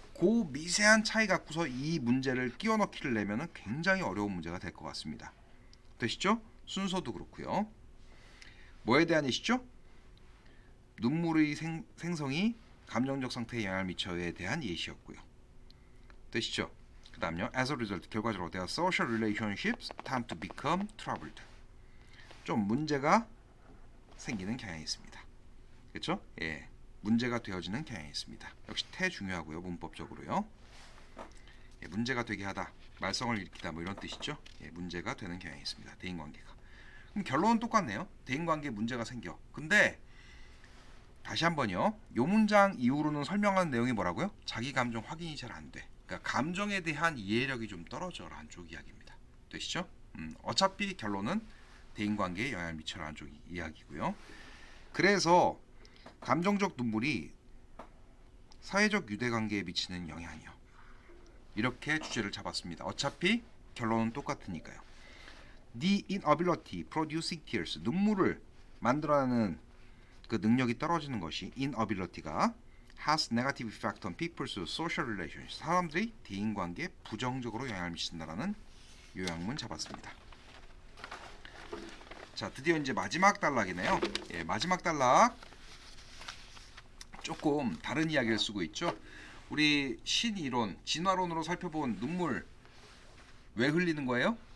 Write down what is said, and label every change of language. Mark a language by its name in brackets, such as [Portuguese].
[Korean] 그 미세한 차이 갖고서 이 문제를 끼워 넣기를 내면은 굉장히 어려운 문제가 될 것 같습니다. 되시죠? 순서도 그렇고요. 뭐에 대한 예시죠? 눈물의 생성이 감정적 상태에 영향을 미쳐에 대한 예시였고요. 되시죠? 그 다음요. [English] As a result, [Korean] 결과적으로 [English] their social relationships tend to become troubled. [Korean] 좀 문제가 생기는 경향이 있습니다. 그렇죠? 예, 문제가 되어지는 경향이 있습니다. 역시 태 중요하고요. 문법적으로요. 예, 문제가 되게 하다, 말썽을 일으키다, 뭐 이런 뜻이죠. 예, 문제가 되는 경향이 있습니다. 대인관계가. 그럼 결론은 똑같네요. 대인관계에 문제가 생겨. 근데 다시 한번요. 요 문장 이후로는 설명하는 내용이 뭐라고요? 자기 감정 확인이 잘 안 돼. 그러니까 감정에 대한 이해력이 좀 떨어져라는 쪽 이야기입니다. 되시죠? 어차피 결론은 대인관계에 영향을 미쳐라는 쪽 이야기고요. 그래서 감정적 눈물이 사회적 유대관계에 미치는 영향이요. 이렇게 주제를 잡았습니다. 어차피 결론은 똑같으니까요. [English] The inability producing tears, [Korean] 눈물을 만들어내는 그 능력이 떨어지는 것이 inability가 [English] has negative effect on people's social relations. [Korean] 사람들이 대인관계에 부정적으로 영향을 미친다라는 요약문 잡았습니다. 자, 드디어 이제 마지막 단락이네요. 예, 마지막 단락 조금 다른 이야기를 쓰고 있죠. 우리 신이론, 진화론으로 살펴본 눈물 왜 흘리는 거예요?